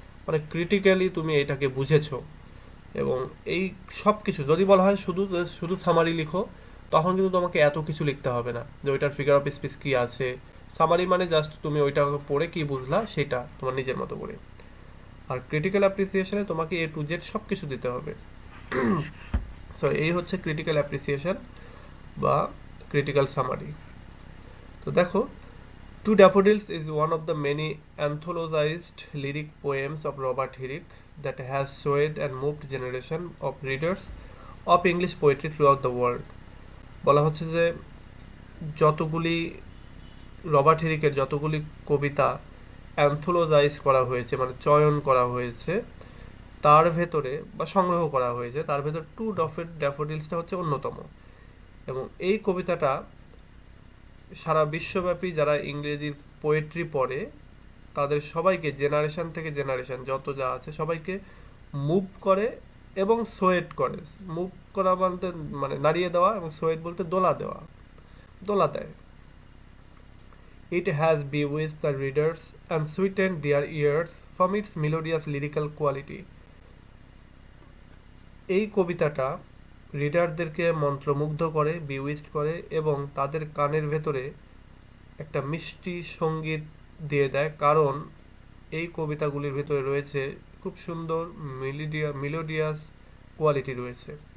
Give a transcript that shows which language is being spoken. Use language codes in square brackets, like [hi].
[bn] মানে ক্রিটিক্যালি তুমি এটাকে বুঝেছো। এবং এই সব কিছু যদি বলা হয় শুধু শুধু সামারি লিখো, তখন কিন্তু তোমাকে এত কিছু লিখতে হবে না, যে ওইটার ফিগার অফ স্পিচ কি আছে। সামারি মানে জাস্ট তুমি ওইটা পড়ে কি বুঝলা সেটা তোমার নিজের মতো করে। আর ক্রিটিক্যাল অ্যাপ্রিসিয়েশনে তোমাকে এ টু জেড সব কিছু দিতে হবে। সো এই হচ্ছে ক্রিটিক্যাল অ্যাপ্রিসিয়েশন বা ক্রিটিক্যাল সামারি। তো দেখো, [en] Two Daffodils is one of the many anthologized lyric poems of Robert Herrick that has swayed and moved generation of readers of English poetry throughout the world. [bn] বলা হচ্ছে যে যতগুলি Robert হেরিকের যতগুলি কবিতা অ্যান্থোলোজাইজ করা হয়েছে, মানে চয়ন করা হয়েছে, তার ভেতরে বা সংগ্রহ করা হয়েছে, তার ভেতর টু ড্যাফোডিলসটা হচ্ছে অন্যতম। এবং এই কবিতাটা সারা বিশ্বব্যাপী যারা ইংরেজির পোয়েট্রি পড়ে তাদের সবাইকে, জেনারেশন থেকে জেনারেশন যত যা আছে সবাইকে মুভ করে এবং সোয়েট করে। মুভ করা বলতে মানে নাড়িয়ে দেওয়া, এবং সোয়েট বলতে দোলা দেওয়া, দোলা দেয়। [en] It has bewitched the readers and sweetened their ears from its melodious lyrical quality. [bn] এই কবিতাটা রিডারদেরকে মন্ত্রমুগ্ধ করে, বিউইস্ট করে, এবং তাদের কানের ভেতরে একটা মিষ্টি সঙ্গীত দিয়ে দেয়, কারণ এই কবিতাগুলির ভেতরে রয়েছে খুব সুন্দর মিলোডিয়াস কোয়ালিটি রয়েছে।